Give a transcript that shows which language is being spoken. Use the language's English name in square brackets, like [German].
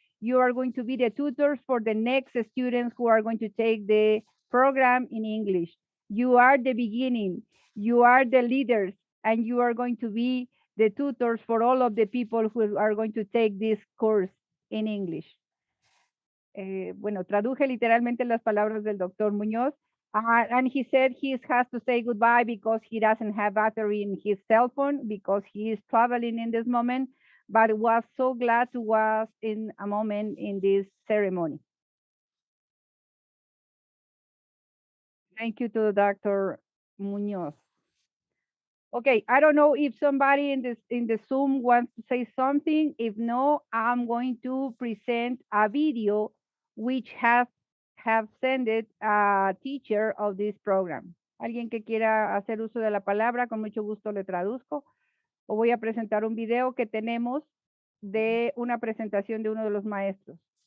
[English] You are going to be the tutors for the next students who are going to take the program in English. You are the beginning, you are the leaders, and you are going to be the tutors for all of the people who are going to take this course in English. [Spanish] Bueno, traduje literalmente las palabras del doctor Muñoz. [English] And he said he has to say goodbye because he doesn't have battery in his cell phone because he is traveling in this moment, but was so glad to was in a moment in this ceremony. Thank you to Dr. Muñoz. Okay, I don't know if somebody in the Zoom wants to say something. If no, I'm going to present a video which have sent it a teacher of this program. [Spanish] Alguien que quiera hacer uso de la palabra, con mucho gusto le traduzco. O voy a presentar un video que tenemos de una presentación de uno de los maestros.